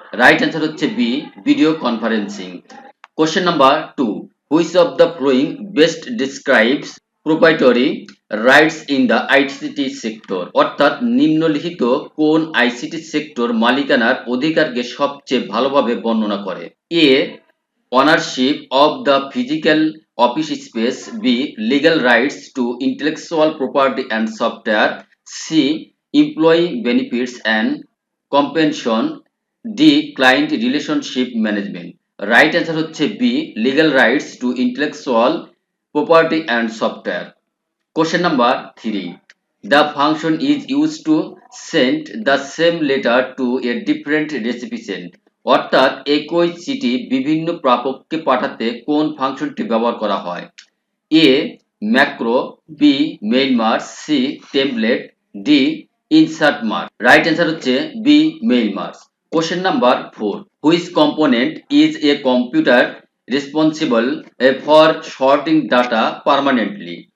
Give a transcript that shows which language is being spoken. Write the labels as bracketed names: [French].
[English] Right answer হচ্ছে B video conferencing. Question number 2, which of the following best describes proprietary rights in the ICT sector? [Bangla] অর্থাৎ নিম্নলিখিত কোন ICT sector মালিকানার অধিকারকে সবচেয়ে ভালোভাবে বর্ণনা করে? [English] A ownership of the physical office space, b legal rights to intellectual property and software, c employee benefits and compensation, d client relationship management. Right answer হচ্ছে b legal rights to intellectual property and software. Question number 3, the function is used to send the same letter to a different recipient. [Bangla] অর্থাৎ একই চিঠি বিভিন্ন প্রাপককে পাঠাতে কোন ফাংশনটি ব্যবহার করা হয়? [English] A macro, B mail mark, C template, D insert mark. Right answer হচ্ছে B mail mark. Question number 4, which component is a computer responsible for sorting data permanently?